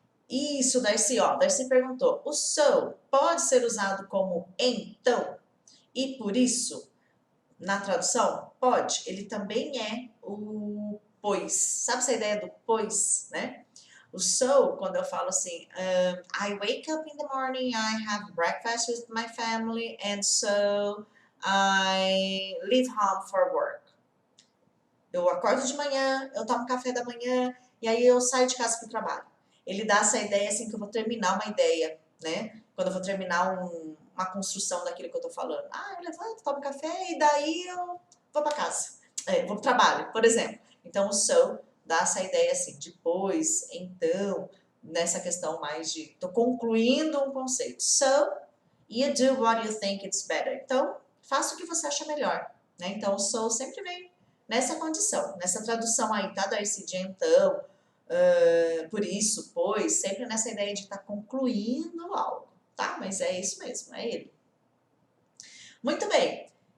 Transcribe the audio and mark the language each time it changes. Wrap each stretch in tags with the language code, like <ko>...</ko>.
<pt>Isso, Darcy, ó, Darcy perguntou, o so pode ser usado como então? E por isso, na tradução, pode, ele também é o pois. Sabe essa ideia do pois, né? O so, quando eu falo assim,</pt> <en>I wake up in the morning, I have breakfast with my family, and so I leave home for work.</en> <pt>Eu acordo de manhã, eu tomo café da manhã, e aí eu saio de casa para o trabalho. Ele dá essa ideia assim que eu vou terminar uma ideia, né? Quando eu vou terminar uma construção daquilo que eu tô falando. Ah, eu levanto, tomo café e daí eu vou para casa. Vou para o trabalho, por exemplo. Então o so dá essa ideia assim, depois, então, nessa questão mais de, tô concluindo um conceito.</pt> <en>So, you do what you think it's better.</en> <pt>Então, faça o que você acha melhor, né? Então, o so sempre vem nessa condição, nessa tradução aí, tá, Darcy, de então, por isso, pois, sempre nessa ideia de estar concluindo algo, tá? Mas é isso mesmo, é ele. Muito bem.</pt>